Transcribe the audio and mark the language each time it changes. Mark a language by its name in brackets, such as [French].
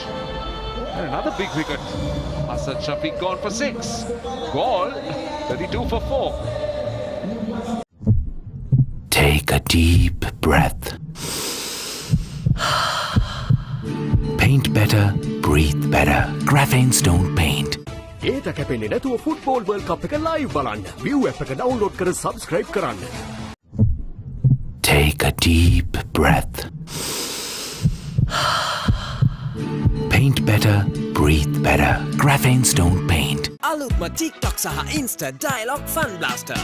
[English] And another big wicket. Asad Shafiq gone for 6. Galle, 32 for 4. Take a deep breath. Paint better, breathe better. Graphene Stone Paint. [Sinhala] ඒට කැපෙන්නේ නැතුව football world කප් එක live බලන්න. View app එක download කර subscribe කරන්න. [English] Take a deep breath. Paint better, breathe better. Graphene Stone Paint. [Sinhala] අලුත්ම TikTok සහ Insta Dialog Fun Blaster.